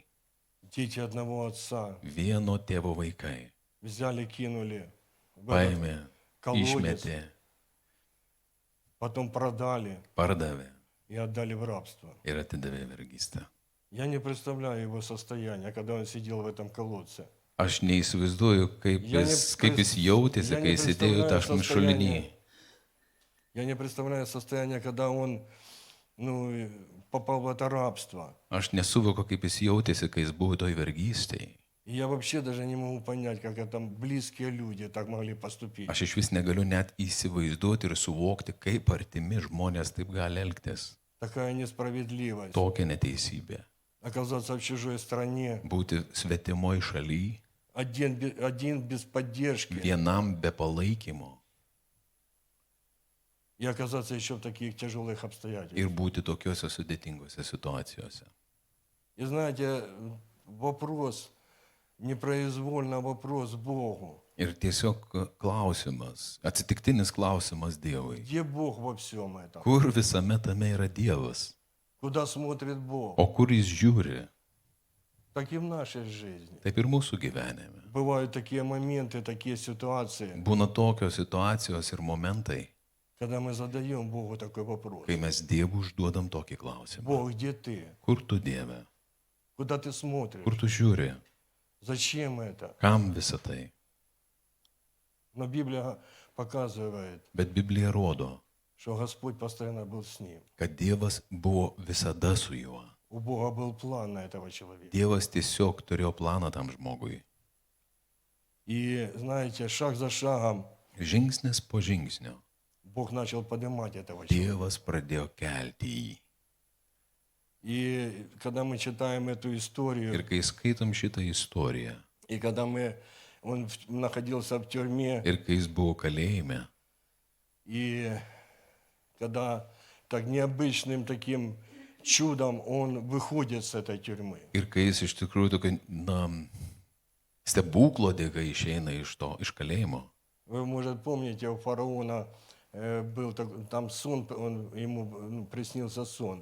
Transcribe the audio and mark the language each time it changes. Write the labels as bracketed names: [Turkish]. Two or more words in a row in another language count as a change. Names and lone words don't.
[Russian] дети одного отца [Lithuanian] vieno tėvo vaikai [Russian] взяли, кинули в этот [Lithuanian] paėmė, [Russian] колодец, [Lithuanian] išmetė, [Russian] потом продали [Lithuanian] pardavė [Russian] и отдали в рабство. [Lithuanian] ir atidavė vergystę. [Russian] Я не представляю его состояние, когда он сидел в этом колодце. [Lithuanian] Aš neįsivaizduoju, kaip [Russian] Я не [Lithuanian] kaip jis jautėsi, [Russian] я [Lithuanian] kai [Russian] не [Lithuanian] sėdėjo [Russian] представляю [Lithuanian] tam šulinį. [Russian] состояние. Я не представляю состояние, когда он попал в это рабство. [Lithuanian] Aš nesuvokiu, kaip jis jautėsi, kai jis buvo toj vergystėje. [Russian] И я вообще даже не могу понять, как это близкие люди так могли поступить. [Lithuanian] Aš iš vis negaliu net įsivaizduoti ir suvokti, kaip artimi žmonės taip gali elgtis. [Russian] Такая несправедливость. [Lithuanian] Tokia neteisybė. [Russian] Оказаться в чужой стране, [Lithuanian] Būti svetimoje šalyje, [Russian] один без поддержки, [Lithuanian] vienam be palaikymo [Russian] и оказаться еще в таких тяжелых обстоятельствах. [Lithuanian] ir būti tokiuose sudėtingose situacijose. [Russian] И знаете, вопрос, непроизвольно вопрос Богу. [Lithuanian] Ir tiesiog klausimas, atsitiktinis klausimas Dievui. [Russian] Где Бог во всем этом? [Lithuanian] Kur visame tame yra Dievas? [Russian] Куда смотрит Бог? [Lithuanian] O kur jis žiūri? [Russian] Так и в нашей жизни. [Lithuanian] Taip ir mūsų gyvenime. [Russian] Бывают такие моменты, такие ситуации, [Lithuanian] Būna tokios situacijos ir momentai, [Russian] когда мы задаем Богу такой вопрос. [Lithuanian] kai mes Dievui užduodam tokį klausimą. [Russian] Бог, где ты? [Lithuanian] Kur tu Dieve? [Russian] Куда ты смотришь? [Lithuanian] Kur tu žiūri? [Russian] Зачем это? [Lithuanian] Kam visą tai? [Russian] Но Библия показывает, [Lithuanian] Bet Biblija rodo, [Russian] что Господь постоянно был с ним. [Lithuanian] kad Dievas buvo visada su juo. [Russian] У Бога был план на этого человека. [Lithuanian] Dievas tiesiog turėjo planą tam žmogui. [Russian] И знаете, шаг за шагом [Lithuanian] Žingsnis po žingsnio [Russian] Бог начал поднимать этого человека. [Lithuanian] Dievas pradėjo kelti jį. [Russian] И когда мы читаем эту [Lithuanian] Ir [Russian] историю, [Lithuanian] kai skaitom šitą istoriją, [Russian] и когда он находился в тюрьме, [Lithuanian] ir kai jis buvo kalėjime, [Russian] и когда так необычным таким чудом он выходит с этой тюрьмы. [Lithuanian] ir kai jis iš tikrųjų tokio, stebuklo dėka išeina iš kalėjimo. [Russian] Вы, может, помните, у фараона был там сон, ему приснился сон.